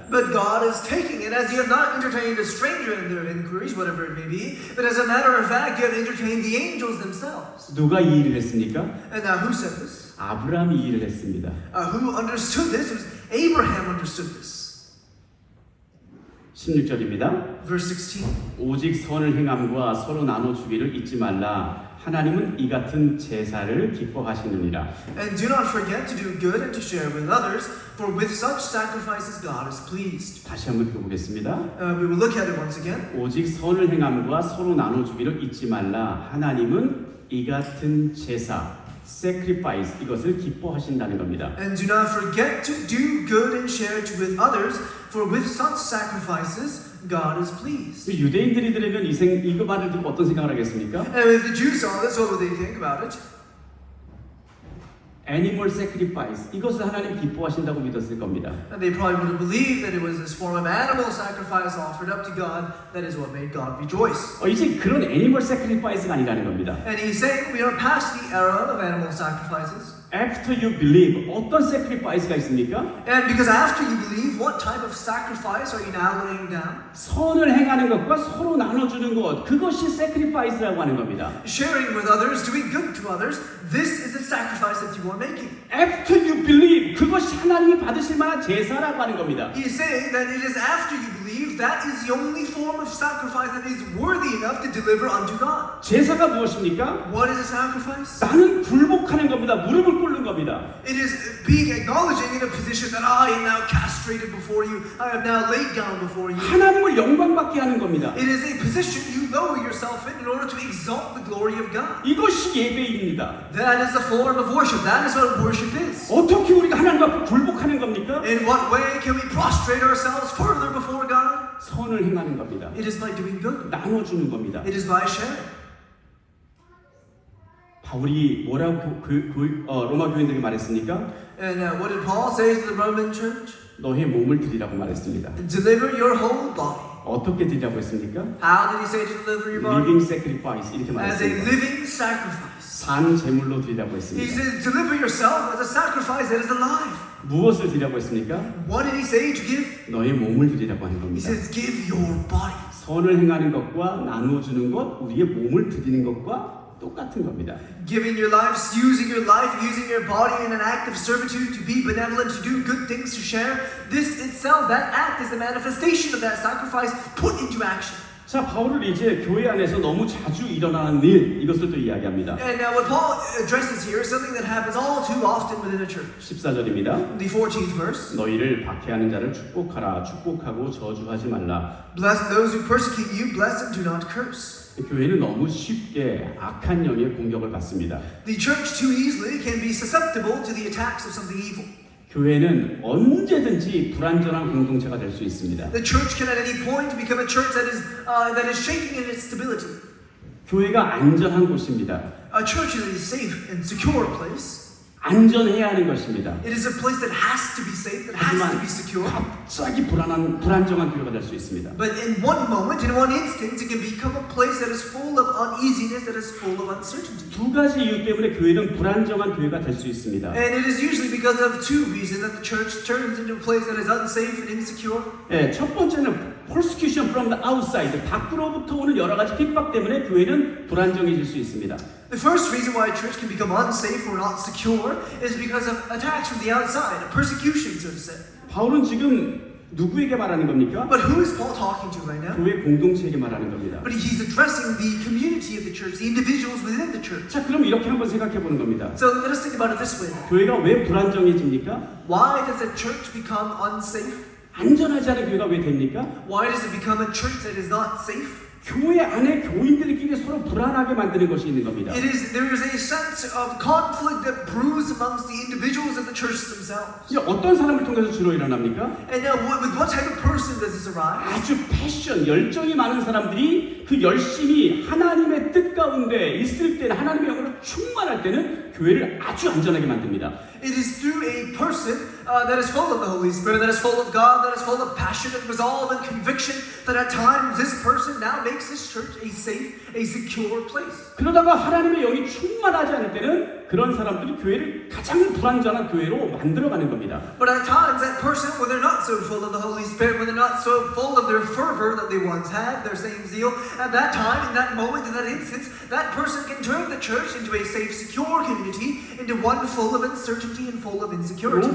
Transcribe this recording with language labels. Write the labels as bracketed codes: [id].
[en] But God is taking it as you have not entertained a stranger in their inquiries, whatever it may be, but as a matter of fact, you have entertained the angels themselves. [ko] 누가 이 일을 했습니까? [en] And now who said this? [ko] 아브라함이 이 일을 했습니다. [en] Who understood this? It was Abraham understood this. [ko] 16절입니다. [en] Verse 16. [ko] 오직 선을 행함과 서로 나눠주기를 잊지 말라. 하나님은 이 같은 제사를 기뻐하시느니라. [en] And do not forget to do good and to share with others, for with such sacrifices God is pleased. [ko] 다시 한번 읽어보겠습니다. [en] We will look at it once again. [ko] 오직 선을 행함과 서로 나눠주기를 잊지 말라. 하나님은 이 같은 제사, sacrifice, 이것을 기뻐하신다는 겁니다. [en] And do not forget to do good and share it with others, for with such sacrifices God is pleased. [ko] 유대인들이 들으면 이 말을 듣고 어떤 생각을 하겠습니까? [en] And if the Jews saw this, what would they think about it? Animal sacrifice, [ko] 이것을 하나님 기뻐하신다고 믿었을 겁니다. [en] And they probably would have believed that it was this form of animal sacrifice offered up to God that is what made God rejoice. [ko] 이제 그런 [en] animal sacrifice가 [ko] 아니라는 겁니다. [en] And he's saying we are past the era of animal sacrifices. After you believe, [ko] 어떤 [en] sacrifice가 [ko] 있습니까? [en] And because after you believe, what type of sacrifice are you now laying down? [ko] 선을 행하는 것과 서로 나눠주는 것, 그것이 sacrifice라고 하는 겁니다. [en] Sharing with others, doing good to others, this is the sacrifice that you are making. After you believe, [ko] 그것이 하나님이 받으실 만한 제사라고 하는 겁니다. [en] He is saying that it is after you believe that is the only form of sacrifice that is worthy enough to deliver unto God. [ko] 제사가 무엇입니까? [en] What is a sacrifice? [ko] 나는 굴복하는 겁니다. 무릎을 꿇는 겁니다. 겁니다. [en] It is being acknowledging in a position that I am now castrated before you. I have now laid down before you. [ko] 하나님을 영광받게 하는 겁니다. [en] It is a position you lower yourself in order to exalt the glory of God. [ko] 이것이 예배입니다. [en] That is the form of worship. That is what worship is. [ko] 어떻게 우리가 하나님 앞에 굴복하는 겁니까? [en] In what way can we prostrate ourselves further before God? [ko] 선을 행하는 겁니다. [en] It is by doing good. [ko] 나눠주는 겁니다. [en] It is by sharing. [ko] 바울이 뭐라고 로마 교인들에게 말했습니까? [en] And what did Paul say to the Roman church? [ko] 너의 몸을 드리라고 말했습니다. [en] Deliver your whole body. [ko] 어떻게 드리라고 했습니까? [en] How did he say to deliver your body? Living sacrifice [ko] 이렇게 [en] As a [ko] 말했습니다. [en] living sacrifice. [ko] 산 제물로 드리라고 [en] He [ko] 했습니다. [en] says, deliver yourself as a sacrifice that is alive. [ko] 무엇을 드리라고 했습니까? [en] What did he say to give? [ko] 너의 몸을 드리라고 하는 [en] He [ko] 겁니다. [en] says, give your body. [ko] 선을 행하는 것과 나누어 주는 것, 우리의 몸을 드리는 것과 똑같은 겁니다. [en] Giving your lives, using your life, using your body in an act of servitude to be benevolent, to do good things, to share. This itself, that act is the manifestation of that sacrifice put into action. [ko] 자, 바울을 이제 교회 안에서 너무 자주 일어나는 일, 이것을 또 이야기합니다. [en] And now what Paul addresses here is something that happens all too often within a church. [ko] 14절입니다. [en] The 14th verse. [ko] 너희를 박해하는 자를 축복하라. 축복하고 저주하지 말라. [en] Bless those who persecute you, bless and do not curse. [ko] 교회는 너무 쉽게 악한 영의 공격을 받습니다. [en] The church too easily can be susceptible to the attacks of something evil. [ko] 교회는 언제든지 불완전한 공동체가 될 수 있습니다. [en] The church can at any point become a church that is shaking in its stability. [ko] 교회가 안전한 곳입니다. [en] A church is a safe and secure place. [ko] 안전해야 하는 것입니다. [en] It is a place that has to be safe, that has to [ko] 하지만 [en] be secure. [ko] 갑자기 불안정한 교회가 될 수 있습니다. [en] But in one moment, in one instant, it can become a place that is full of uneasiness, that is full of uncertainty. [ko] 두 가지 이유 때문에 교회는 불안정한 교회가 될 수 있습니다. [en] And it is usually because of two reasons that the church turns into a place that is unsafe and insecure. [ko] 네, 첫 번째는 [en] persecution from the outside, [ko] 밖으로부터 오는 여러 가지 핍박 때문에 교회는 불안정해질 수 있습니다. [en] The first reason why a church can become unsafe or not secure is because of attacks from the outside, a persecution, so to say. [ko] 바울은 지금 누구에게 말하는 겁니까? [en] But who is Paul talking to right now? [ko] 교회 공동체에게 말하는 겁니다. [en] But he's addressing the community of the church, the individuals within the church. [ko] 자, 그럼 이렇게 한번 생각해 보는 겁니다. [en] So let us think about it this way. [ko] 교회가 왜 불안정해집니까? [en] Why does a church become unsafe? [ko] 안전하지 않은 교회가 왜 됩니까? [en] Why does it become a church that is not safe? [ko] 교회 안에 교인들끼리 서로 불안하게 만드는 것이 있는 겁니다. [en] There is a sense of conflict that brews amongst the individuals of the church themselves. [ko] 이제 어떤 사람을 통해서 주로 일어납니까? [en] And now, with what type of person does this arise? [ko] 아주 패션, 열정이 많은 사람들이 그 열심히 하나님의 뜻 가운데 있을 때는 하나님의 영으로 충만할 때는 교회를 아주 안전하게 만듭니다. [en] It is through a person that is full of the Holy Spirit, that is full of God, that is full of passion and resolve and conviction, that at times this person now makes this church a safe, a secure place. [ko] 그러다가 하나님의 영이 충만하지 않을 때는 그런 사람들이 교회를 가장 불안전한 교회로 만들어가는 겁니다. [en] But at times that person, when they're not so full of the Holy Spirit, when they're not so full of their fervor that they once had, their same zeal, at that time, in that moment, in that instance, that person can turn the church into a safe, secure community, into one full of uncertainty and full of insecurity.